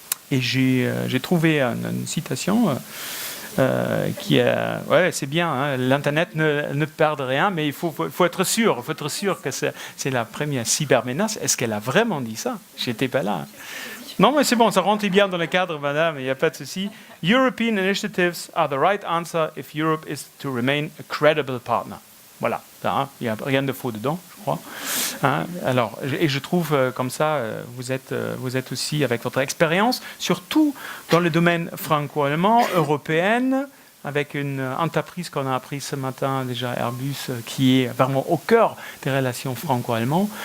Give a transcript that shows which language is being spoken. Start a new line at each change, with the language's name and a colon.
French: Et j'ai trouvé une citation qui est... Ouais, c'est bien, hein, l'Internet ne perd rien, mais il faut être sûr. Il faut être sûr que c'est la première cybermenace. Est-ce qu'elle a vraiment dit ça? J'étais pas là. Non, mais c'est bon, ça rentre bien dans le cadre, madame, il n'y a pas de souci.
English: European initiatives are the right answer if Europe is to remain a credible partner.
French: Voilà, il n'y a rien de faux dedans, je crois. Hein, alors, et je trouve comme ça, vous êtes aussi, avec votre expérience, surtout dans le domaine franco-allemand, européenne, avec une entreprise qu'on a appris ce matin déjà, Airbus, qui est vraiment au cœur des relations franco-allemandes.